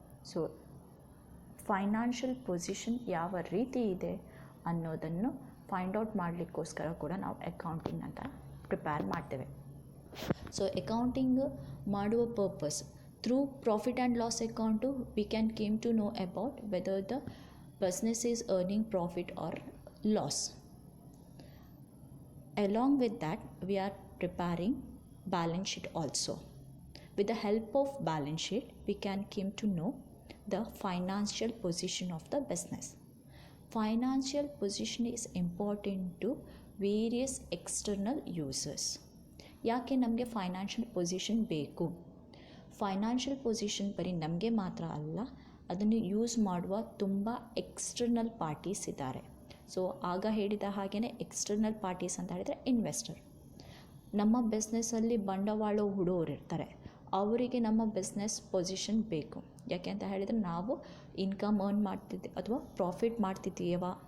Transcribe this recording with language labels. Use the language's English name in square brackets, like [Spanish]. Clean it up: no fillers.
[Kannada] So financial position ಯಾವ ರೀತಿ ಇದೆ ಅನ್ನೋದನ್ನು ಫೈಂಡ್ ಔಟ್ ಮಾಡಲಿಕ್ಕೋಸ್ಕರ ಕೂಡ ನಾವು ಅಕೌಂಟಿಂಗ್ ಅಂತ ಪ್ರಿಪೇರ್ ಮಾಡ್ತೇವೆ. [English] so accounting [Kannada] ಮಾಡುವ [English] Purpose through profit and loss account we can came to know about whether the business is earning profit or loss. Along with that we are preparing balance sheet also. With the help of balance sheet we can came to know the financial position of the business. Financial position is important to various external users. [Kannada] ಯಾಕೆ ನಮಗೆ financial position ಬೇಕು? Financial position ಬರೀ ನಮಗೆ ಮಾತ್ರ ಅಲ್ಲ, ಅದನ್ನು use ಮಾಡುವ ತುಂಬ ಎಕ್ಸ್ಟರ್ನಲ್ ಪಾರ್ಟೀಸ್ ಇದ್ದಾರೆ. ಸೊ ಆಗ ಹೇಳಿದ ಹಾಗೆಯೇ ಎಕ್ಸ್ಟರ್ನಲ್ ಪಾರ್ಟೀಸ್ ಅಂತ ಹೇಳಿದರೆ ಇನ್ವೆಸ್ಟರ್. ನಮ್ಮ ಬಿಸ್ನೆಸ್ಸಲ್ಲಿ ಬಂಡವಾಳ ಹೂಡೋರು ಇರ್ತಾರೆ, ಅವರಿಗೆ ನಮ್ಮ ಬಿಸ್ನೆಸ್ ಪೊಸಿಷನ್ ಬೇಕು. ಯಾಕೆ ಅಂತ ಹೇಳಿದರೆ ನಾವು ಇನ್ಕಮ್ ಅರ್ನ್ ಮಾಡ್ತಿದ್ದೆ ಅಥವಾ ಪ್ರಾಫಿಟ್ ಮಾಡ್ತಿದ್ದೀವಾ